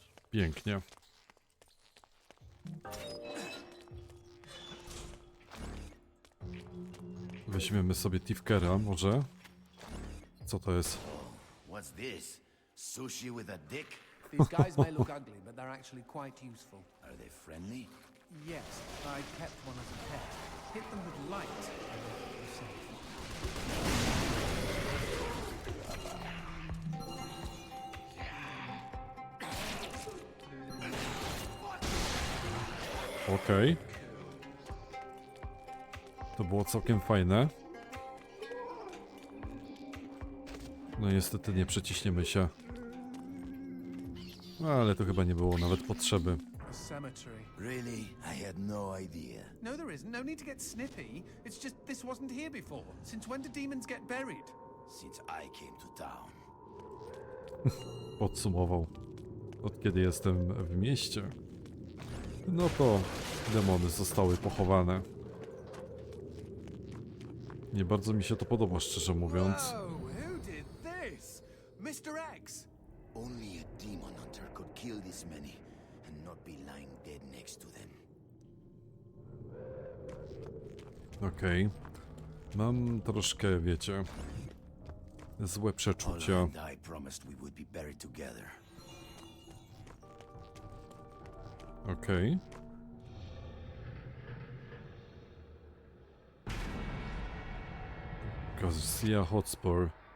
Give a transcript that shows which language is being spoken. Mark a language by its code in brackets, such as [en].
[pl] Pięknie. Weźmiemy sobie Tifkera może. Co to jest? [en] What's this? Sushi with a dick? These guys may look ugly, but they're actually quite useful. Are they friendly? Yes, I kept one as a pet. Hit them with light, and they'll be safe. [pl] Okej. To było całkiem fajne. No niestety nie przeciśniemy się. Ale to chyba nie było nawet potrzeby. [en] A cemetery. Really? I had no idea. No, there isn't. No need to get snippy. It's just this wasn't here before. Since when do demons get buried? Since I came to town. [pl] Podsumował. Od kiedy jestem w mieście. No to demony zostały pochowane. Nie bardzo mi się to podoba, szczerze mówiąc. [en] Whoa, who did this? Mr. X! Only a demon hunter could kill this many and not be lying dead next to them. [pl] Okej. Mam troszkę, wiecie, złe przeczucia. [en] Ola and I promised we would be buried together. [pl] Okej. [en] Garcia Hotspur.